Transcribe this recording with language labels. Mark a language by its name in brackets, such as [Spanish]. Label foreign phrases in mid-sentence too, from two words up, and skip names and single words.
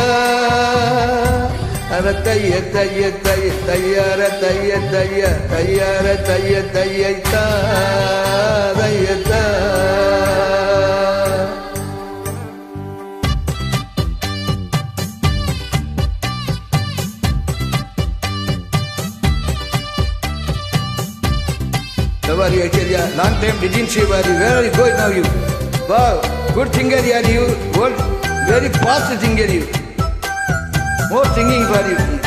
[English] ara taya, taya, taya, taya, ara taya, taya, taya, ara taya, taya, ta, taya, ta. How are you, Acharya? Long time didn't see you. Where are you going now? You? Wow, good singer are you. Good, very fast singer you. More singing for you.